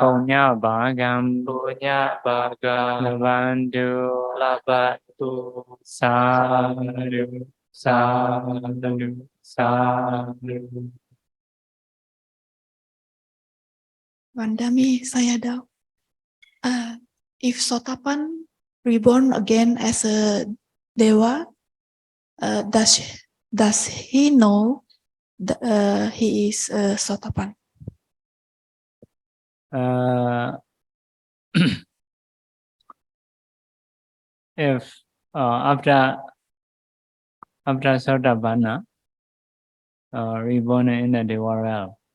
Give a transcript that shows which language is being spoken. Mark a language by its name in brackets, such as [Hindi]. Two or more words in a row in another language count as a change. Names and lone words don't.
[Pali] Bonya Bhagam Punya bagam Labandu Labantu Sadhu Sadhu Sadhu. Vandami Sayadaw. [English] If Sotapan reborn again as a Deva, does he know he is Sotapan? If after Sotapanna reborn in the Deva realm.